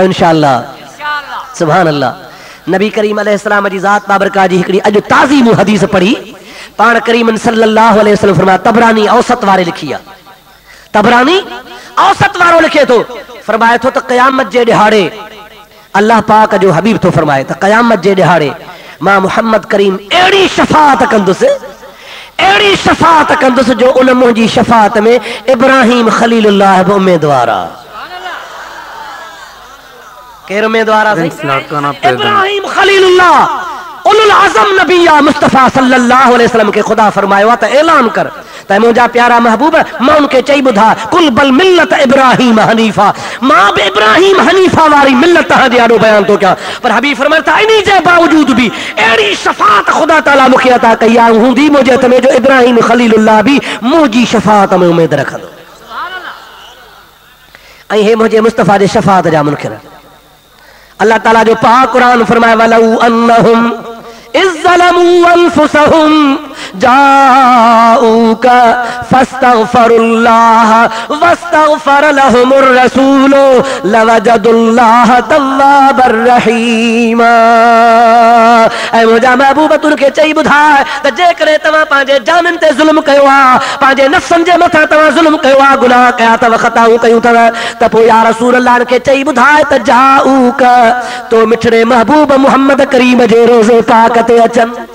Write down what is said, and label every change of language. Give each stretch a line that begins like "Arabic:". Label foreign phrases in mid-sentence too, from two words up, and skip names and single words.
Arabic: إن شاء الله سبحان الله
Sindhi: नबी करीम अलैहिस्सलाम जी ज़ात बाबरकात जी हिकड़ी अॼु ताज़ी मूं हदीस पढ़ी पाण करीम
Arabic: صلى الله عليه وسلم
Sindhi: फरमाया तबरानी औसत वारे लिखी आहे तबरानी औसत वारो लिखे थो फरमाए थो त क़यामत जे ॾिहाड़े अल्लाह पाक जो हबीब थो फरमाए त क़यामत जे ॾिहाड़े मां मुहम्मद करीम अहिड़ी शफ़ाअत कंदुसि जो उन मुंहिंजी शफ़ाअत में इब्राहिम खलीलुल्लाह बि उम्मीदवार आहे केरु उम्मीदवार आहे इब्राहिम खलीलुल्लाह
Arabic: أولو العزم
Sindhi: नबिया मुस्तफ़ा
Arabic: صلى الله عليه وسلم
Sindhi: के खुदा फरमायो त ऐलान कर त मुंहिंजा प्यारा महबूब मां उनखे चई ॿुधा
Arabic: قل بل ملة إبراهيم حنيفا
Sindhi: मां बि इब्राहिम हनीफा वारी मिल्लत जे ॾाढो बयान थो कयां पर हबीब फरमाए त इन जे बावजूद बि अहिड़ी शफ़ाअत खुदा ताला मूंखे अता कई आहे हूंदी मुंहिंजे हथ में जो इब्राहिम खलीलुल्लाह बि मुंहिंजी शफ़ाअत में उमेद रखंदो ऐं हे मुंहिंजे मुस्तफ़ा जे शफ़ाअत जा मुनकिर अल्लाह ताला जो पाक कुरान फरमाए
Arabic: ولو أنهم إذ ظلموا أنفسهم جاءوك فاستغفروا الله واستغفر لهم الرسول لوجدوا الله توابا رحيما
Sindhi: ऐ मुंहिंजा महबूब तुनखे चई ॿुधाए त जेकॾहिं तव्हां पंहिंजे जाननि ते ज़ुल्म कयो आहे पंहिंजे नफ़्सनि जे मथां तव्हां ज़ुल्म कयो आहे गुनाह कया अथव ख़ताऊं कयूं अथव त पोइ
Arabic: يا رسول الله
Sindhi: खे चई ॿुधाए त जाऊका तो मिठड़े महबूब मुहम्मद करीम जे रोज़े पाक ते अचनि